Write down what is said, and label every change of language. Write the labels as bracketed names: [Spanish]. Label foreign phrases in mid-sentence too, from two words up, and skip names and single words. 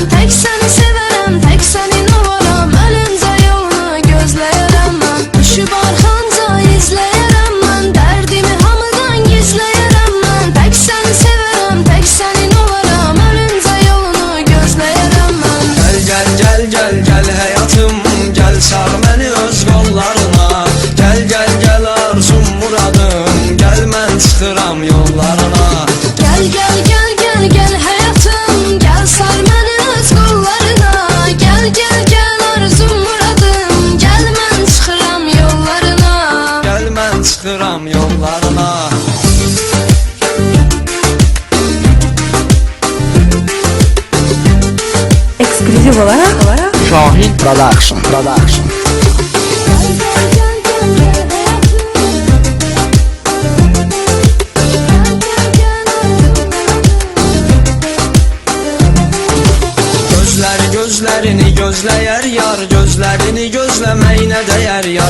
[Azerbaijani] Tək səni sevərəm, tək sənin olaram, ölüncə yolunu gözləyərəm mən. Düşüb arxanca izləyərəm mən, dərdimi hamıdan gizləyərəm mən. Tək səni sevərəm, tək sənin olaram, ölüncə yolunu gözləyərəm mən. [Turkish] Gel hayatım, gel sar beni öz kollarına. [Azerbaijani] Gel arzum muradım, gel mən çıxıram yollarına. [Turkish] Gel hayatım, gel sar beni öz kollarına. [Azerbaijani] Gel arzum muradım, gel mən çıxıram yollarına. Gel mən çıxıram yollarına. [Turkish] Ekskluziv olarak Şahin Production. [Azerbaijani] Gözlərini gözləyər yar, gözlərini gözləməyinə dəyər yar.